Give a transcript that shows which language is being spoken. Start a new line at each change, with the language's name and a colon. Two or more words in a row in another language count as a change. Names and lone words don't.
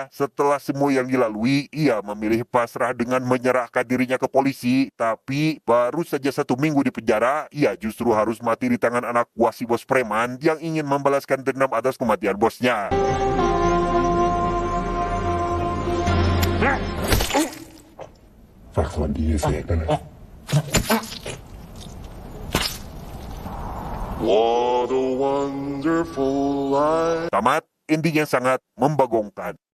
Indonesian: Setelah semua yang dilalui, ia memilih pasrah dengan menyerahkan dirinya ke polisi. Tapi baru saja 1 minggu di penjara, ia justru harus mati di tangan anak buah si bos preman yang ingin membalaskan dendam atas kematian bosnya.
Thai: ฝากสวัสดีไอ้เสกด้วยนะ
Indonesian: yang sangat membagongkan.